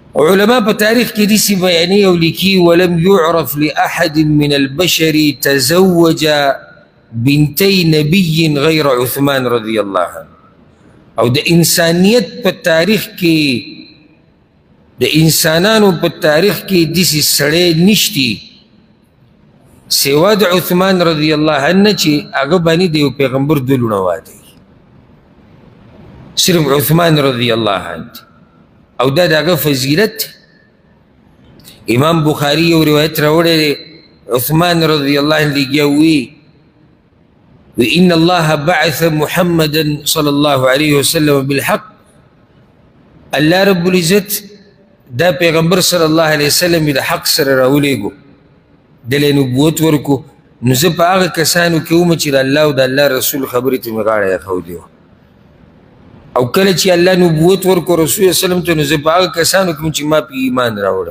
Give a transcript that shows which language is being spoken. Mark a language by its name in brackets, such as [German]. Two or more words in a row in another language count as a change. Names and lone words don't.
[Pashto] علماء په تاریخ کې داسې بیانې او لیکي [Arabic] ولم يعرف لأحد من البشر تزوج بنتي نبي غير عثمان رضي الله عنه. [Pashto] او د انسانیت په تاریخ کې د انسانانو په تاریخ کې داسې سړی نشتی سوا د عثمان [Arabic] رضی الله عنه [Pashto] چې هغه باندې د یو پیغمبر دوه لوڼه واده صرف عثمان [Arabic] رضی الله عنه. [Pashto] او دا دغه فضیلت امام بخاری یو روایت راوړی عثمان [Arabic] رضی الله عنه [Pashto] لګیا وی [Arabic] وإن الله بعث محمدا صلى الله عليه وسلم بالحق. [Pashto] الله [Arabic] رب العزت [Pashto] دا پیغمبر [Arabic] صلی الله علیه وسلم [Pashto] د حق سره راولیږو دله نبوت ورکو. نو زه په هغه کسانو کې وم چې د الله او د الله رسول خبرې ته مې غاړه ایښودې وه. او کله چې الله نبوت ورکو [Arabic] رسول الله وسلم [Pashto] ته نو زه په هغه کسانو کې وم چې ما په ایمان راوړم.